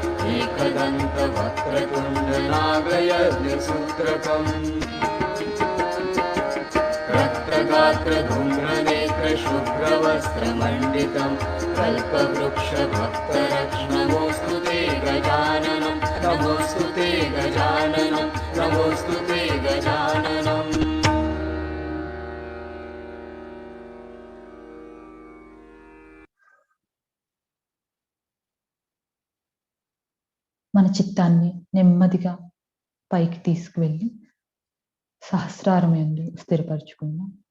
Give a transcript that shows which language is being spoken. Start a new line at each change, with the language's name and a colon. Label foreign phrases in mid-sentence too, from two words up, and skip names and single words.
Sanskrit: एकदन्तवक्रतुण्डनागयज्ञसूत्रकम् रक्तगात्रधूम्रनेत्रशुभ्रवस्त्रमण्डितं कल्पवृक्षभक्तरक्ष्णमोऽस्तु ते गजाननं नमोऽस्तु ते गजाननं नमोऽस्तु ते गजाननम्
Telugu: మన చిత్తాన్ని నెమ్మదిగా పైకి తీసుకువెళ్ళి సహస్రారం యందు స్థిరపరచుకుందాం.